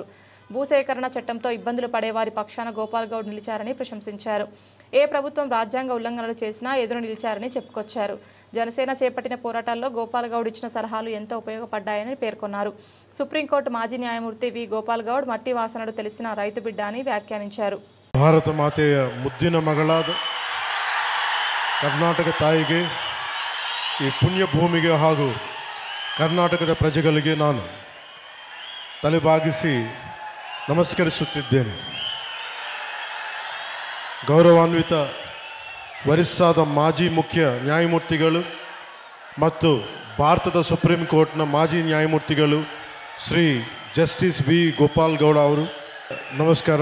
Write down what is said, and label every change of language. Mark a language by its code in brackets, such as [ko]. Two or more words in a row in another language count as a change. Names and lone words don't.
[te] భూసేకరణ చట్టంతో ఇబ్బందులు పడే వారి పక్షాన గోపాల్ గౌడ్ నిలిచారని ప్రశంసించారు. ఏ ప్రభుత్వం రాజ్యాంగ ఉల్లంఘనలు చేసినా ఎదురు నిలిచారని చెప్పుకొచ్చారు. జనసేన చేపట్టిన పోరాటాల్లో గోపాల్ గౌడ్ ఇచ్చిన సలహాలు ఎంతో ఉపయోగపడ్డాయని పేర్కొన్నారు. సుప్రీంకోర్టు మాజీ న్యాయమూర్తి వి గోపాల్ గౌడ్ మట్టి వాసనడు తెలిసిన రైతు బిడ్డ అని వ్యాఖ్యానించారు. [kn] ಭಾರತ ಮಾತೆಯ ಮುದ್ದಿನ ಮಗಳಾದ ಕರ್ನಾಟಕ ತಾಯಿಗೆ, ಈ ಪುಣ್ಯ ಭೂಮಿಗೆ ಹಾಗೂ ಕರ್ನಾಟಕದ ಪ್ರಜೆಗಳಿಗೆ ನಾನು ತಲೆಬಾಗಿಸಿ ನಮಸ್ಕರಿಸುತ್ತಿದ್ದೇನೆ. ಗೌರವಾನ್ವಿತ ವರಿಷ್ಠಾದ ಮಾಜಿ ಮುಖ್ಯ ನ್ಯಾಯಮೂರ್ತಿಗಳು ಮತ್ತು ಭಾರತದ ಸುಪ್ರೀಂ ಕೋರ್ಟ್ನ ಮಾಜಿ ನ್ಯಾಯಮೂರ್ತಿಗಳು ಶ್ರೀ ಜಸ್ಟಿಸ್ ವಿ ಗೋಪಾಲ್ ಗೌಡ ಅವರು ನಮಸ್ಕಾರ.